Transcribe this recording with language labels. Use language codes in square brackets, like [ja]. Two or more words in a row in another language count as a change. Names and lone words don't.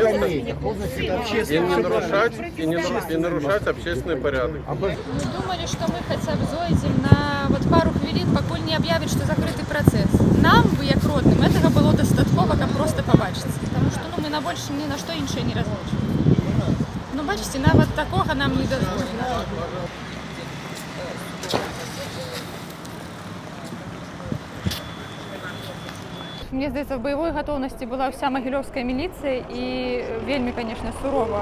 [ru] место скамейках можно и сидеть? не нарушать общественный порядок. Мы думали, что мы хотя бы зойдем на вот пару хвилин, покуль не объявят, что закрытый процесс. Нам, як родным, этого было достатково, как просто побачиться. Потому что ну, мы на больше ни на что іншее не разлучим. [be] Ну, бачите, нават такого нам не дозволено. Мне здаецца, в баявой гатоўнасці была ўся магілёўская міліцыя і вельмі, конечно, сурова.